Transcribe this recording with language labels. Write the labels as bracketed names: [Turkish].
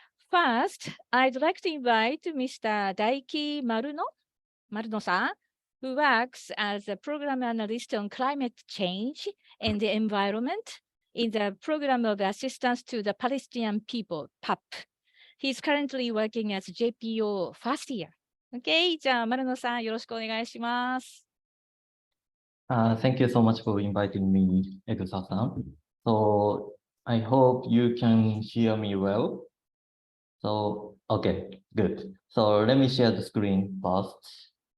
[English] First, I'd like to invite Mr. Daiki Maruno-san, who works as a program analyst on climate change and the environment in the Program of Assistance to the Palestinian People, PAP. He's currently working as JPO first year. [Japanese] Okay, じゃあ、丸野さん、よろしくお願いします。 [English] Thank you so much for inviting me, Egusa-san. So I hope you can hear me well. So, okay, good. So let me share the screen first.